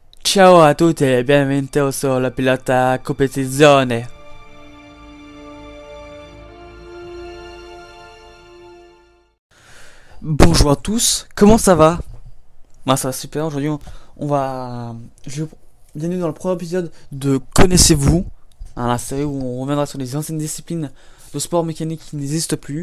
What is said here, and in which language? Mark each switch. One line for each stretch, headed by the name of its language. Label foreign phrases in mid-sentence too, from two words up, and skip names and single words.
Italian: Ciao a tutti e benvenuti sulla pilota competizione.
French: Bonjour à tous, comment ça va? Moi ça va super, aujourd'hui on va... Bienvenue dans le premier épisode de Connaissez-vous, la série où on reviendra sur les anciennes disciplines de sport mécanique qui n'existent plus.